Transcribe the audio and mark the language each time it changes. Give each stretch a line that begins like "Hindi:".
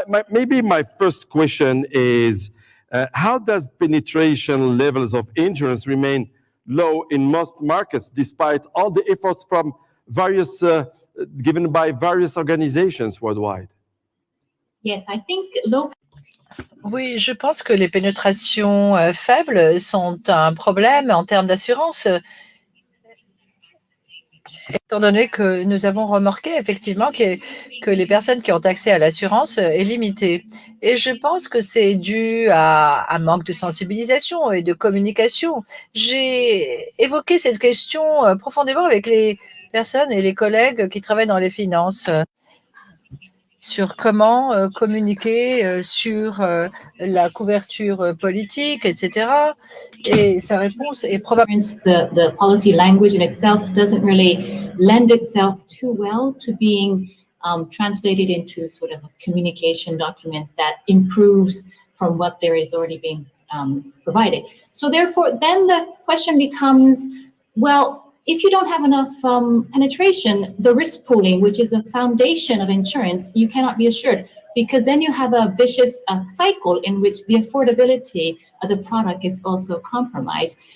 English: Maybe my first question is, how does penetration levels of insurance remain low in most markets, despite all the efforts from various given by various organizations worldwide? Yes, I think low.
French: Oui, je pense que les pénétrations faibles sont un problème en termes d'assurance, étant donné que nous avons remarqué effectivement que les personnes qui ont accès à l'assurance est limité. Et je pense que c'est dû à un manque de sensibilisation et de communication. J'ai évoqué cette question profondément avec les personnes et les collègues qui travaillent dans les finances sur comment communiquer sur la couverture politique, etc. Et sa réponse est probablement...
English: The policy language in itself doesn't really lend itself too well to being translated into sort of a communication document that improves from what there is already being provided. So therefore, then the question becomes, well, if you don't have enough penetration, the risk pooling, which is the foundation of insurance, you cannot be assured, because then you have a vicious cycle in which the affordability of the product is also compromised.